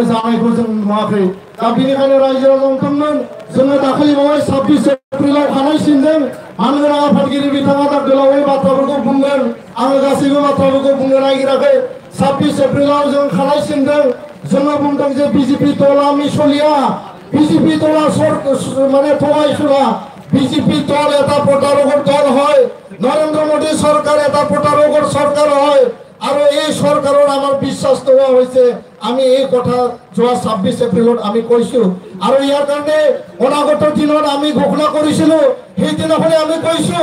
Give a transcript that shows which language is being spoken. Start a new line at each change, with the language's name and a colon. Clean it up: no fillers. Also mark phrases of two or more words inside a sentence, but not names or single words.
Bodo: जानायखौ जों नुवाखै दा बेनिखायनो रायजो राजा नोंथांमोन जोङो दाखालि बावै 26 एप्रिलाव खानाय सिनदों मानगोनां आफादगिरि बिथाङा दा गोलावै बाथ्राफोरखौ बुंगोन आङो गासैबो बाथ्राफोरखौ बुंनो नागिराखै 26 एप्रिलाव जों खानाय सिनदों जोङो बुंदों जे बिजेपि दला मिसलिया
Assamese: বিজেপি দল মানে থগাইছোৱা বিজেপি দল এটা প্ৰতাৰকৰ দল হয় নৰেন্দ্ৰ মোদী চৰকাৰ এটা প্ৰতাৰকৰ চৰকাৰ হয় আৰু এই চৰকাৰৰ আমাৰ বিশ্বাস তোলা হৈছে আমি এই কথা যোৱা 26 এপ্ৰিলত আমি কৈছো আৰু ইয়াৰ কাৰণে অনাগত দিনত আমি ঘোষণা কৰিছিলো সেই দিনাখনে আমি কৈছো